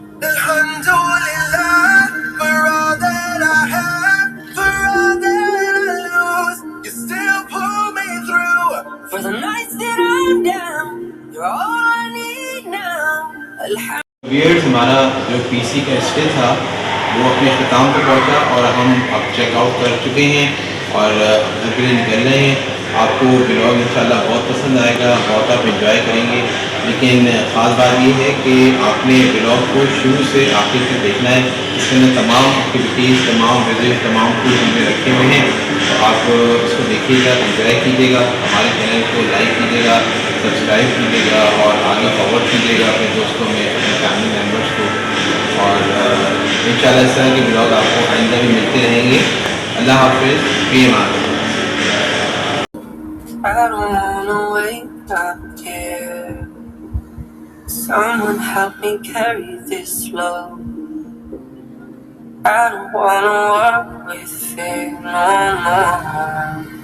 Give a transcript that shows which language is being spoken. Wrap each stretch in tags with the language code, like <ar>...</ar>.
<en>Alhamdulillah for all that I have, for all that I lose. You still pull me through. For the nights that I'm down. You're all I need now.</en> <hi>Viewers, हमारा जो PC का stay था वो अपने अख्ताम पर पहुंचा और हम अब चेकआउट कर चुके हैं और घर के लिए निकल रहे हैं. आपको ब्लॉग इंशाल्लाह बहुत पसंद आएगा, बहुत आप एंजॉय करेंगे. लेकिन ख़ास बात ये है कि आपने ब्लॉग को शुरू से आखिर तक देखना है. इसके अंदर तमाम एक्टिविटीज़, तमाम विजिट, तमाम कुछ हमने रखे हुए हैं. तो आप इसको देखिएगा, एंजॉय कीजिएगा, हमारे चैनल को लाइक कीजिएगा, सब्सक्राइब कीजिएगा और आगे फॉरवर्ड कीजिएगा अपने दोस्तों में, अपने फैमिली मेम्बर्स को. और इंशाल्लाह इस तरह के ब्लॉग आपको आइंदा भी मिलते रहेंगे. अल्लाह हाफ़िज़, फ़ी अमान.</hi> <en>I don't wanna wake up here. Someone help me carry this load. I don't wanna work with fear no more.</en>